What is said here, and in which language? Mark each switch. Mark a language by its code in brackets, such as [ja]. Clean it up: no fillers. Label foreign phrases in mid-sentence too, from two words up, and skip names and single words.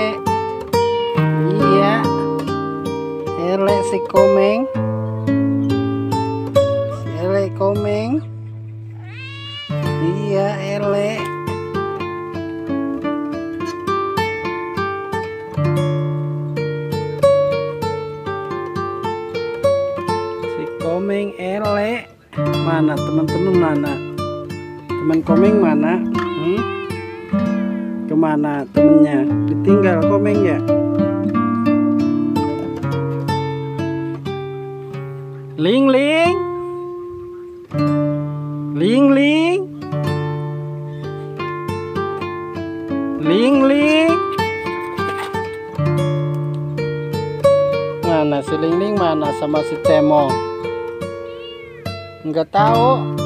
[id] Iya, ele si komeng, si ele komeng. Iya, ele. Komeng ele. Mana teman-teman, mana teman komeng, mana kemana temennya? Ditinggal komeng ya. Ling ling, ling ling, ling ling. Mana si ling ling, mana sama si cemong? Nggak tahu.